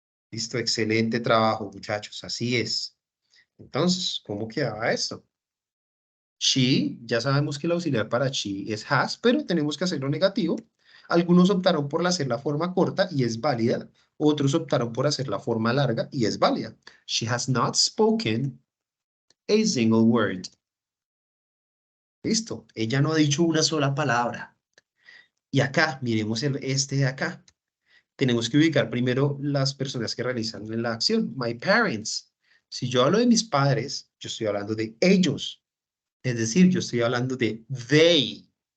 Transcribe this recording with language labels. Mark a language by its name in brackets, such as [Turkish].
[Spanish] Listo, excelente trabajo, muchachos. Así es. Entonces, ¿cómo quedaba esto? She, ya sabemos que el auxiliar para she es has, pero tenemos que hacerlo negativo. Algunos optaron por hacer la forma corta y es válida. Otros optaron por hacer la forma larga y es válida. [English] She has not spoken a single word. [Spanish] Listo. Ella no ha dicho una sola palabra. Y acá, miremos este de acá. Tenemos que ubicar primero las personas que realizan la acción. [English] My parents. [Spanish] Si yo hablo de mis padres, yo estoy hablando de ellos. Es decir, yo estoy hablando de they.